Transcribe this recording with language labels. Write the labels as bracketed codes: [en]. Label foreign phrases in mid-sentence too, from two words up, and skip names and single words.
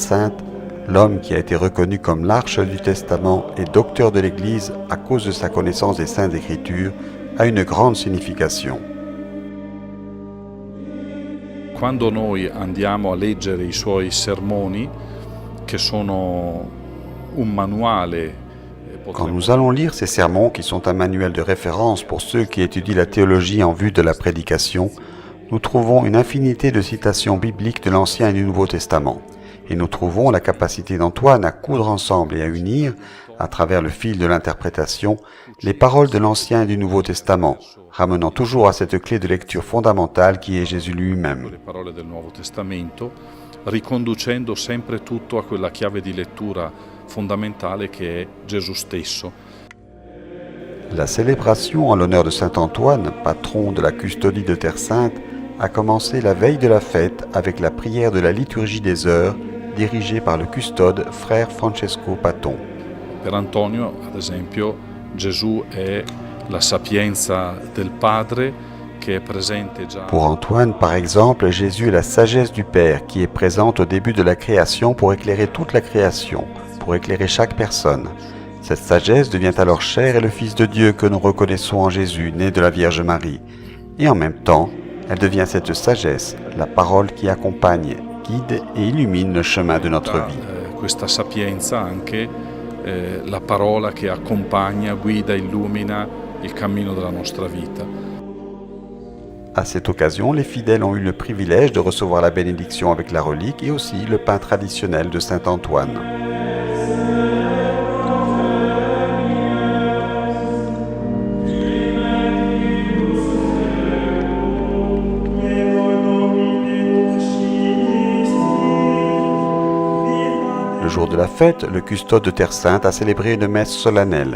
[fr] Sainte, l'homme qui a été reconnu comme l'arche du Testament et docteur de l'Église à cause de sa connaissance des Saintes Écritures, a une grande signification. [it] Quando noi andiamo a leggere i suoi sermoni, che sono un manuale. [fr] Quand nous allons lire ces sermons, qui sont un manuel de référence pour ceux qui étudient la théologie en vue de la prédication, nous trouvons une infinité de citations bibliques de l'Ancien et du Nouveau Testament. Et nous trouvons la capacité d'Antoine à coudre ensemble et à unir, à travers le fil de l'interprétation, les paroles de l'Ancien et du Nouveau Testament, ramenant toujours à cette clé de lecture fondamentale qui est Jésus lui-même. [it] Le parole del Nuovo Testamento, riconducendo sempre tutto a quella chiave di lettura fondamentale che è Gesù stesso. [fr] La célébration en l'honneur de Saint Antoine, patron de la custodie de Terre Sainte, a commencé la veille de la fête avec la prière de la liturgie des heures, dirigée par le custode frère Francesco Paton. [it] Per Antonio, ad esempio, Gesù è la sapienza del Padre che è presente già. [fr] Pour Antoine, par exemple, Jésus est la sagesse du Père qui est présente au début de la création pour éclairer toute la création, pour éclairer chaque personne. Cette sagesse devient alors chair et le Fils de Dieu que nous reconnaissons en Jésus, né de la Vierge Marie. Et en même temps, elle devient cette sagesse, la parole qui accompagne, guide et illumine le chemin de notre vie. [it] Questa sapienza anche la parola che accompagna, guida, illumina il cammino della nostra vita. [fr] À cette occasion, les fidèles ont eu le privilège de recevoir la bénédiction avec la relique et aussi le pain traditionnel de Saint Antoine. Le jour de la fête, le custode de Terre Sainte a célébré une messe solennelle.